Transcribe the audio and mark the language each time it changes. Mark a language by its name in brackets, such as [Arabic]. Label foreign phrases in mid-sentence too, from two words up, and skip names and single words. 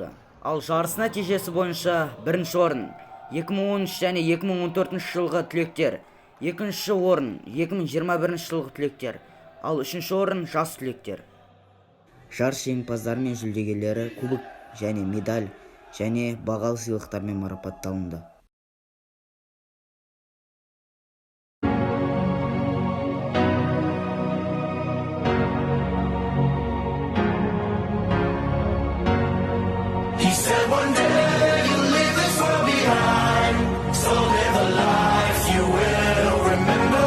[Kazakh] Ал жарыс нәтижесі бойынша бірінші орын 2013 және 2014 жылғы түлектер, екінші орын 2021 жылғы түлектер, ал үшінші орын жас түлектер. Жарыс жеңімпаздары мен жүлдегерлері кубок және медаль және бағалы сыйлықтармен марапатталынды. [English] He said one day you'll leave this world behind, so live a life you will remember.